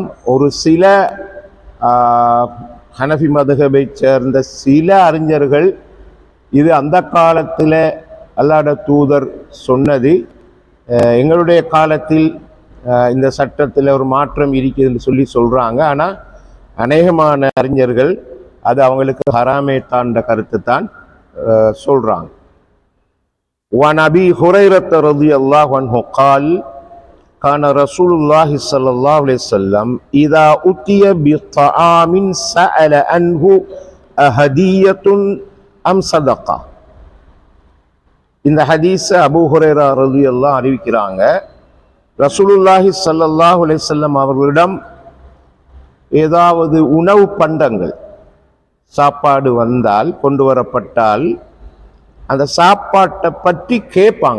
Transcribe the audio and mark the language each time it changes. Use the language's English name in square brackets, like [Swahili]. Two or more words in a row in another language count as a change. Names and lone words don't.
[Tamil] ஒரு சில ஹனஃபி மதுஹபை சேர்ந்த சில அறிஞர்கள் இது அந்த காலத்தில் அல்லாஹ்வுடைய தூதர் சொன்னது, எங்களுடைய காலத்தில் இந்த சட்டத்தில் ஒரு மாற்றம் இருக்குதுன்னு சொல்லி சொல்கிறாங்க. ஆனால் அநேகமான அறிஞர்கள் அது அவங்களுக்கு ஹராமே தாண்ட கருத்து தான் சொல்கிறாங்க. [Arabic] وعن أبي هريرة رضي الله عنه قال كان رسول الله صلى الله عليه وسلم إذا أتي بطعام سأل عنه أهدية أم صدقة. [Tamil] இந்த ஹதீஸை அபூ ஹுரைரா [Arabic] رضي الله عنه [Tamil] அறிவிக்கிறாங்க. [Arabic] رسول الله صلى الله عليه وسلم [Tamil] அவர்களிடம் ஏதாவது உணவு பண்டங்கள், சாப்பாடு வந்தால், கொண்டு வரப்பட்டால், அந்த சாப்பாட்டை பற்றி கேட்பாங்க.